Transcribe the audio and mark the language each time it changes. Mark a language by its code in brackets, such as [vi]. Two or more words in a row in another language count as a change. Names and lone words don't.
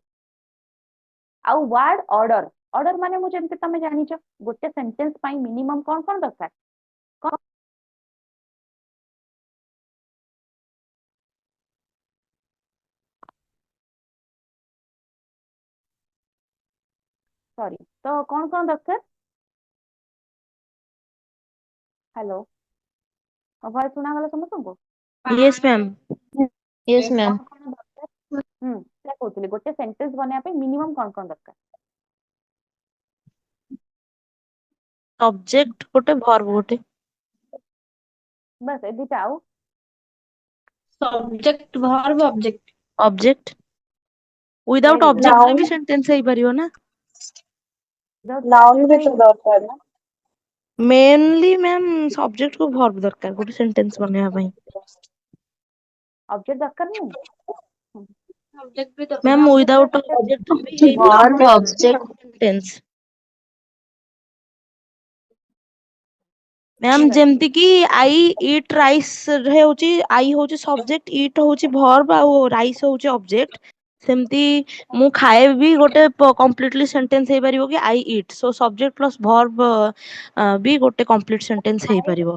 [or] ଆଉ [en] word order, [or] ଅର୍ଡର ମାନେ ମୁଁ ଯେମିତି ତମେ ଜାଣିଛ ଗୋଟେ ସେଣ୍ଟେନ୍ସ ପାଇଁ ମିନିମମ୍ କଣ କଣ ଦରକାର, କଣ ସରି ତ କଣ କଣ ଦରକାର? ହ୍ୟାଲୋ, ମୋ ଭଏସ ଶୁଣାଗଲା ସମସ୍ତଙ୍କୁ? [en] Yes, ma'am. Yes, ma'am. [or] କଣ କଣ ଦରକାର? ସେଇଟା କହୁଥିଲି ଗୋଟେ ସେଣ୍ଟେନ୍ସ ବନେଇବା ପାଇଁ ମିନିମମ୍ କଣ କଣ ଦରକାର? Subject ଗୋଟେ verb ଗୋଟେ। ବାସ୍ ଏ ଦିଟା, ଆଉ [en] subject verb object. Object without Very good. [or] object ରେ ବି sentence ହେଇପାରିବ ନା। Without ନାଉନ୍ subject ବି ରେ ତ ଦରକାର ନା। [en] Mainly ma'am subject [or] କୁ verb ଦରକାର ଗୋଟେ sentence ବନେଇବା ପାଇଁ। ଅବଜେକ୍ଟ ଦରକାର ନାହିଁ? ସବଜେକ୍ଟ ବି Ma'am ଦରକାର। [en] without object [or] ରେ ବି verb ହେଇପାରିବ object sentence। ମ୍ୟାମ୍ ଠିକ ଅଛି। ଯେମିତି କି [en] I eat rice [or] ହେଉଛି ଆଇ ହଉଛି ସବଜେକ୍ଟ, ଇଟ୍ ହଉଛି ଭର୍ବ ଆଉ ରାଇସ୍ ହଉଛି ଅବଜେକ୍ଟ। ସେମିତି ମୁଁ ଖାଏ ବି ଗୋଟେ [en] completely sentence [or] ହେଇପାରିବ କି [en] I eat, [or] ସୋ [en] subject plus verb [or] ବି ଗୋଟେ [en] complete sentence [or] ହେଇପାରିବ।